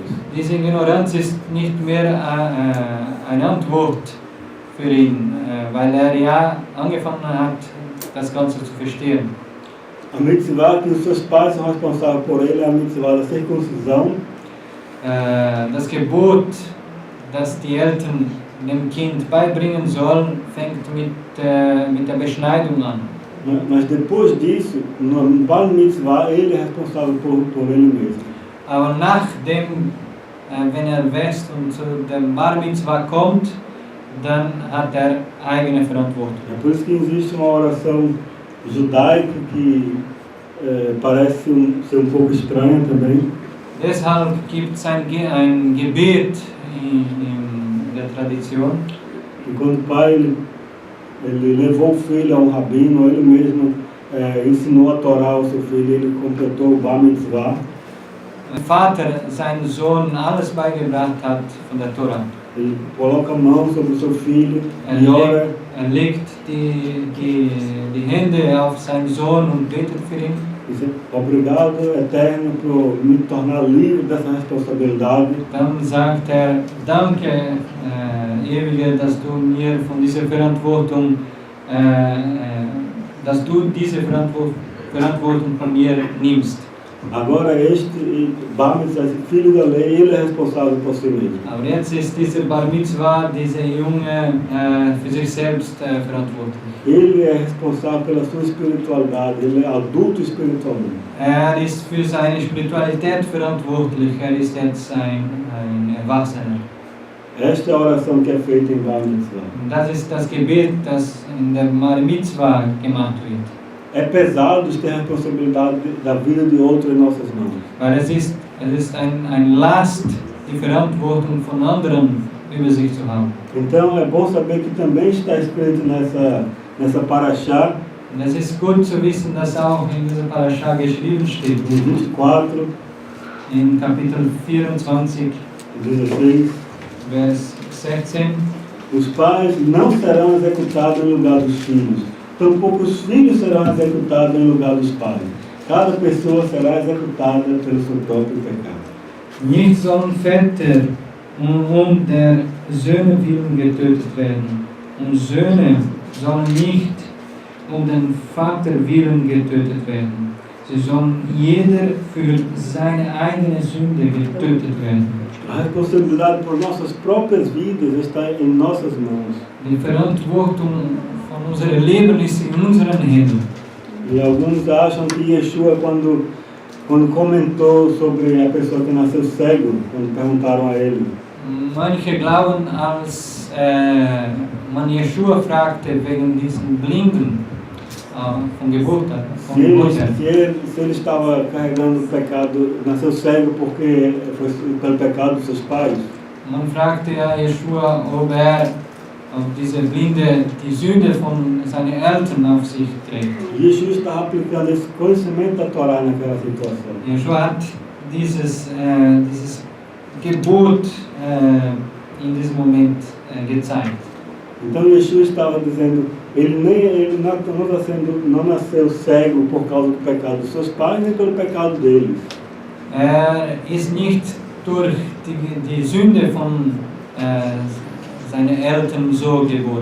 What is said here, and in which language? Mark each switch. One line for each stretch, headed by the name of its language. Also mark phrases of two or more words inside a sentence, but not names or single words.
German: Diese Ignoranz ist nicht mehr eine Antwort für ihn, weil ja angefangen hat, das Ganze zu verstehen.
Portuguese: A mitzvah que os seus pais são responsáveis por ele é a mitzvah da circuncisão.
German: Das Gebot, das die Eltern dem Kind beibringen sollen, fängt mit der Beschneidung an.
Portuguese: Mas depois disso, no Bar Mitzvah, ele é responsável por ele mesmo.
German: Aber nachdem, wenn wächst und zu dem Bar Mitzvah kommt, dann hat eigene Verantwortung.
Portuguese: É por isso que existe uma oração judaica que parece ser pouco estranha também.
German: Deshalb gibt es ein Gebet in der Tradition.
Portuguese: E quando o pai ele levou o filho a rabino, ele mesmo ensinou a Torá ao seu filho, ele completou o Bar Mitzvah.
German: Der Vater seinem Sohn alles beigebracht hat von der Torah.
Portuguese: Ele coloca a mão sobre o seu filho e ora.
German: Legt die Hände auf seinen Sohn und betet für ihn.
Portuguese: Obrigado, Eterno, por me tornar livre dessa responsabilidade.
German: Dann sagt danke, Ewige, dass du mir von dieser Verantwortung, dass du diese Verantwortung von mir nimmst.
Portuguese: Agora este Bar Mitzvah, esse filho da lei, ele é responsável por si mesmo.
German: Aber jetzt ist dieser Bar Mitzvah, dieser Junge, für sich selbst verantwortlich.
Portuguese: Ele é responsável pela sua espiritualidade, ele é adulto espiritualmente.
German: Ist für seine Spiritualität verantwortlich, ist jetzt ein Erwachsener.
Portuguese: Esta é a oração que é feita em Bar Mitzvah.
German: Das ist das Gebet, das in der Bar Mitzvah gemacht wird.
Portuguese: é pesado ter a responsabilidade da vida de outro em nossas mãos.
German: Weil es ist ein Last, die Verantwortung von anderen über sich zu haben.
Portuguese: Então é bom saber que também está escrito nessa Parashá,
German: Und es ist gut zu wissen, dass auch in dieser Parasha geschrieben steht,
Portuguese: em 24,
German: in Kapitel 24,
Portuguese: 16,
German: Vers 16,
Portuguese: os pais não serão executados em lugar dos filhos, tampouco os filhos serão executados em lugar dos pais. Cada pessoa será executada pelo seu próprio pecado.
German: nicht sollen Väter der Söhne willen getötet werden, und Söhne sollen nicht den Vater willen getötet werden. Sie sollen jeder für seine eigene Sünde getötet werden.
Portuguese: A responsabilidade por nossas próprias vidas está em nossas mãos.
German: Die Verantwortung von unserem Leben ist in unseren Händen.
Portuguese: E alguns acham que Yeshua, quando comentou sobre a pessoa que nasceu cego, quando perguntaram a ele,
German: Manche glauben, als man Yeshua fragte wegen diesen Blinden von Geburt an,
Portuguese: se ele estava carregando o pecado, nasceu cego porque foi pelo pecado dos seus pais.
German: Man fragte ja Yeshua, ob diese Blinde die Sünde von seinen Eltern auf sich trägt.
Portuguese: Yeshua estava aplicando esse conhecimento da Torá naquela situação.
German: Yeshua hat dieses Gebot in diesem Moment gezeigt.
Portuguese: Então Yeshua estava dizendo, ele não nasceu cego por causa do pecado dos seus pais, nem pelo pecado deles.
German: Ist nicht durch die Sünde von seinen Eltern so geboren.